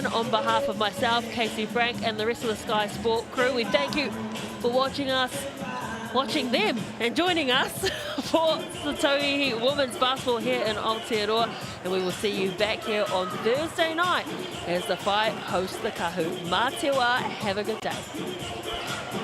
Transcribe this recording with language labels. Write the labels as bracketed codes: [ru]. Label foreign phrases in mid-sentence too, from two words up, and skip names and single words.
[en] On behalf of myself, Casey Frank, and the rest of the Sky Sport crew, we thank you for watching them and joining us for the Tauihi Women's Basketball here in Aotearoa. And we will see you back here on Thursday night as the Whai host the Kāhu. [mi] Mā te wā, [en] have a good day.